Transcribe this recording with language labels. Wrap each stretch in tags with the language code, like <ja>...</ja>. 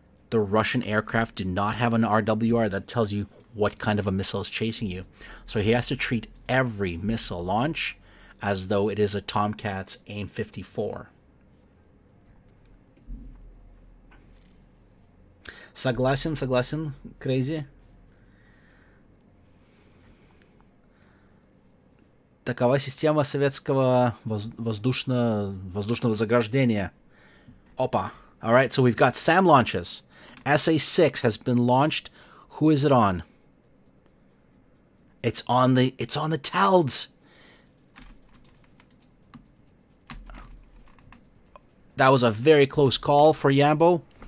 <en>The Russian aircraft do not have an RWR that tells you what kind of a missile is chasing you. So he has to treat every missile launch as though it is a Tomcat's AIM-54.</en> <ru>Согласен, crazy. Такова система советского воздушного заграждения. Опа.</ru> <en>All right, so we've got SAM launches. SA-6 has been launched. Who is it on? It's on the TALDs. That was a very close call for Yambo.</en>